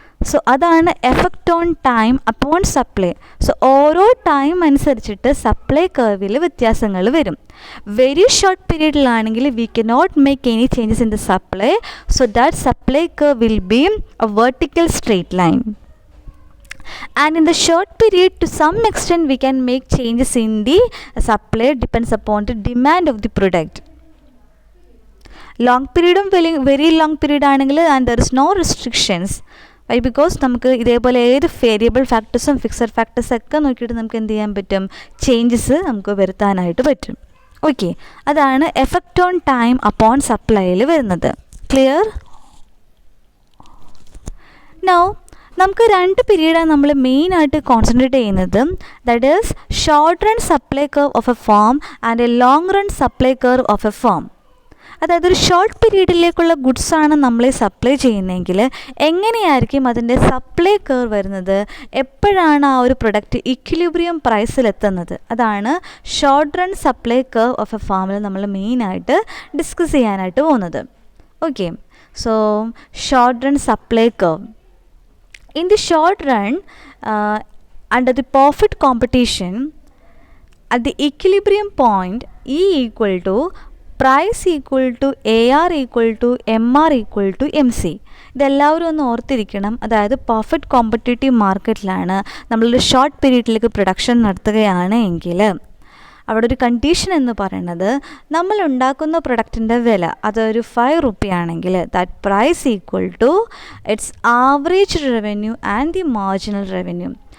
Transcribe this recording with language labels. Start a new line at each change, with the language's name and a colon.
Malayalam: So അതാണ് effect on time upon supply. So ഓരോ time അനുസരിച്ചിട്ട് സപ്ലൈ കർവിൽ വ്യത്യാസങ്ങൾ വരും. Very short പീരീഡിലാണെങ്കിൽ
English: We cannot make any changes in the supply. So that supply curve will be a vertical straight line. And in the short period, to some extent, we can make changes in the supply, depends upon the demand of the product. Long period very long period ആണെങ്കിൽ and there is no restrictions. Why?
Malayalam: Because നമുക്ക് ഇതേപോലെ ഏത് variable ഫാക്ടേഴ്സും fixed factors ഒക്കെ നോക്കിയിട്ട് നമുക്ക് എന്ത് ചെയ്യാൻ പറ്റും, ചേഞ്ചസ് നമുക്ക് വരുത്താനായിട്ട് പറ്റും. ഓക്കെ, അതാണ് എഫക്റ്റ് ഓൺ ടൈം അപ്പോൺ സപ്ലൈയിൽ വരുന്നത്. ക്ലിയർ? നൗ നമുക്ക് 2 പീരീഡാണ് നമ്മൾ മെയിനായിട്ട് കോൺസെൻട്രേറ്റ് ചെയ്യുന്നത്.
English: That is short run supply curve of a firm and a long run supply curve of a firm.
Malayalam: അതായത് ഒരു ഷോർട്ട് പീരീഡിലേക്കുള്ള ഗുഡ്സാണ് നമ്മൾ സപ്ലൈ ചെയ്യുന്നതെങ്കിൽ എങ്ങനെയായിരിക്കും അതിൻ്റെ സപ്ലൈ കർവ് വരുന്നത്, എപ്പോഴാണ് ആ ഒരു പ്രൊഡക്റ്റ് ഇക്വിലിബ്രിയം പ്രൈസിലെത്തുന്നത്, അതാണ് short run supply curve of A ഫാമിൽ നമ്മൾ മെയിനായിട്ട് ഡിസ്കസ് ചെയ്യാനായിട്ട് പോകുന്നത്.
English: Okay, so short run supply curve. In the short run, under the perfect competition, at the equilibrium point, E equal to price equal to AR equal to MR equal to MC.
Malayalam: ഇതെല്ലാവരും ഒന്ന് ഓർത്തിരിക്കണം. അതായത് perfect competitive മാർക്കറ്റിലാണ് നമ്മളൊരു short പീരീഡിലേക്ക് production നടത്തുകയാണ് എങ്കിൽ അവിടെ ഒരു condition എന്ന് പറയുന്നത് നമ്മൾ ഉണ്ടാക്കുന്ന പ്രൊഡക്റ്റിൻ്റെ വില അതൊരു 5 റുപ്പി ആണെങ്കിൽ
English: That price equal to its average revenue and the marginal revenue.